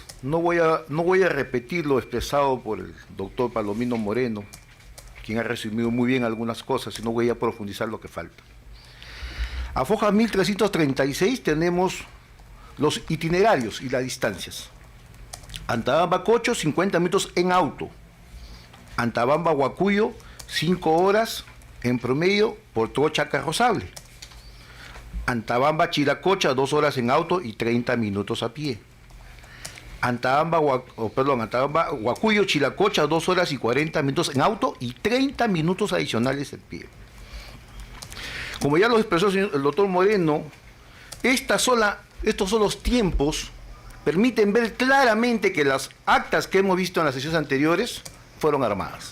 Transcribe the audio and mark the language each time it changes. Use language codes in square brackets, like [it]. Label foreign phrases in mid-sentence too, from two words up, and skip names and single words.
[es] No voy a repetir lo expresado por el doctor Palomino Moreno, quien ha resumido muy bien algunas cosas, y no voy a profundizar lo que falta. A foja 1336 tenemos los itinerarios y las distancias. Antabamba Cocho, 50 minutos en auto. Antabamba Huacuyo, 5 horas en promedio por trocha carrozable. Antabamba Chilacocha, 2 horas en auto y 30 minutos a pie. Antabamba, Antabamba, Huacuyo, Chilacocha, 2 horas y 40 minutos en auto y 30 minutos adicionales en pie. Como ya lo expresó el doctor Moreno, estos son los tiempos, permiten ver claramente que las actas que hemos visto en las sesiones anteriores fueron armadas.